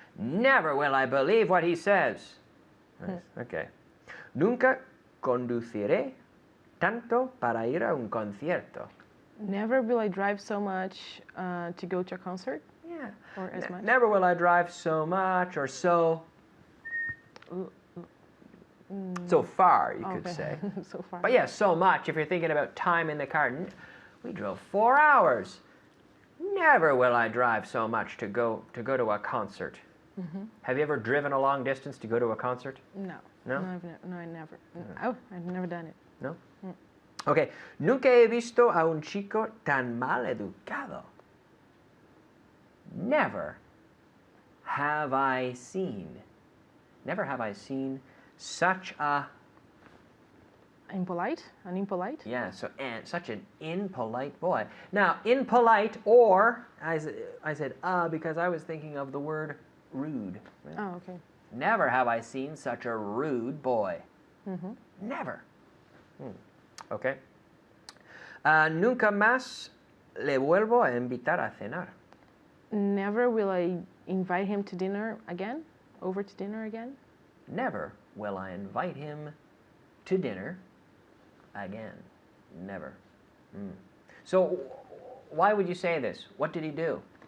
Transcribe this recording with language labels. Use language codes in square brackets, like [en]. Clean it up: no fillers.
[en] Never will I believe what he says. Nice. Okay. [es] Nunca conduciré tanto para ir a un concierto. [en] Never will I drive so much to go to a concert. Yeah. Or as much. Never will I drive so much or so far, you could say. So far. But yeah, so much. If you're thinking about time in the car, we drove 4 hours. Never will I drive so much to go to a concert. Have you ever driven a long distance to go to a concert? No. No? No, I never. Oh, I've never done it. No? Okay. [es] Nunca he visto a un chico tan mal educado. [en] Never have I seen such a Impolite? An impolite? yeah, such an impolite boy. Now, impolite, or I said because I was thinking of the word rude. Right? Oh, okay. Never have I seen such a rude boy. Never. Okay. [es] Nunca más le vuelvo a invitar a cenar. [en] Never will I invite him to dinner again? Over to dinner again? Never will I invite him to dinner again. Never. So, why would you say this? What did he do?